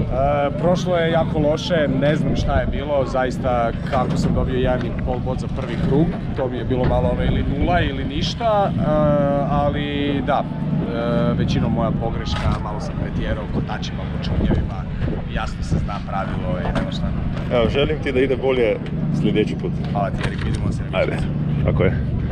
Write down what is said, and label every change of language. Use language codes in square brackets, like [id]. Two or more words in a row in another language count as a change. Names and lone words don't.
[hr] Prošlo je jako loše, ne znam šta je bilo, zaista kako sam dobio 1,5 bod za prvi krug, to mi je bilo malo ono ili 0 ili ništa, ali da, većinom moja pogreška, malo sam pretjerao kotačima po čunjevima, jasno se zna pravilo i nema šta. Evo, želim ti da ide bolje sljedeći put. Hvala ti Erik, vidimo se. Ajde, tako je.